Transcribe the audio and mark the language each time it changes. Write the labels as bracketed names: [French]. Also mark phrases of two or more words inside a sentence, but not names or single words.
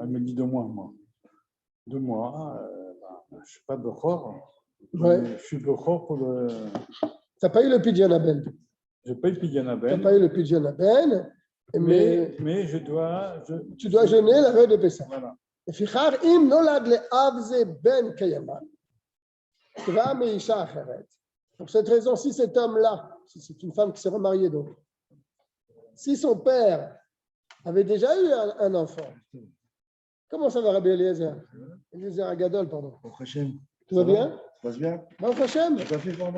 [French] Elle me dit 2 mois, moi. 2 mois. Je ne suis pas Bechor. Ouais. Je suis Bechor pour le. Tu n'as pas eu le [Hebrew] פדיון בן. [French] Je paye Pidyon Tu n'as Ben. pas eu le [Hebrew] פדיון בן. [French] Mais je dois. Tu dois jeûner la veille de Pessah. Voilà. [Hebrew] לפיכך, אם נולד לאב זה בן כימה, כבר מאישה אחרת. [French] Pour cette raison, si cet homme-là, si c'est une femme qui s'est remariée donc, si son père avait déjà eu un enfant, comment ça va, Rabbi Eliezer? Eliezer Agadol, pardon. Tout va bien? Ça passe bien? [Hebrew] ברוך השם, [French] Ça fait pendant